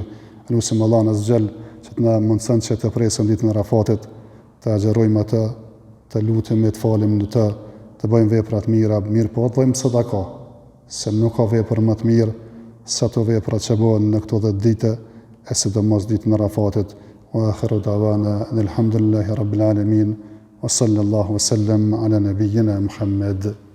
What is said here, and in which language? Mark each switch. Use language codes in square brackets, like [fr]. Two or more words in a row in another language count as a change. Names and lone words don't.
[sq] Lutim Allahun [ar] عز وجل [sq] që të na mundson që të presim ditën e Arafatit, të agjerojmë atë, të lutemi, të falim në të bëjmë vepra të mira, mirë po të bëjmë sadaka, se nuk ka vepër më të mirë sa ato vepra që bëhen në këto 10 ditë, e sidomos ditën e Arafatit. [ar] وآخر دعوانا الحمد لله رب العالمين وصلى الله وسلم على نبينا محمد.